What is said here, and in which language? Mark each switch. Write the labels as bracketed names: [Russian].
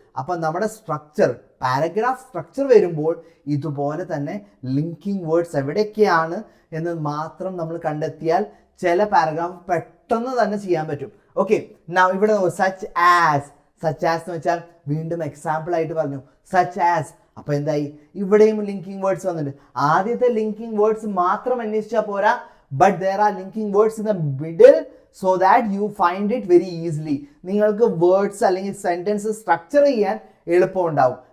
[Malayalam] അപ്പൊ നമ്മുടെ structure, paragraph structure വരുമ്പോൾ ഇതുപോലെ തന്നെ ലിങ്കിങ് വേർഡ്സ് എവിടെയൊക്കെയാണ് എന്ന് മാത്രം നമ്മൾ കണ്ടെത്തിയാൽ ചില പാരഗ്രാഫ് പെട്ടെന്ന് തന്നെ ചെയ്യാൻ പറ്റും. ഓക്കെ, ഇവിടെ സച്ച് ആസ് എന്ന് വെച്ചാൽ വീണ്ടും എക്സാമ്പിൾ ആയിട്ട് പറഞ്ഞു സച്ച് ആസ്. അപ്പൊ എന്തായി? ഇവിടെയും ലിങ്കിങ് വേർഡ്സ് വന്നിട്ടുണ്ട്. ആദ്യത്തെ ലിങ്കിങ് വേർഡ്സ് മാത്രം അന്വേഷിച്ചാൽ പോരാ, but [English] there are linking words in the middle so that you find it very easily. [Malayalam] നിങ്ങൾക്ക് വേർഡ്സ് അല്ലെങ്കിൽ സെന്റൻസ് സ്ട്രക്ചർ ചെയ്യാൻ എളുപ്പമുണ്ടാവും.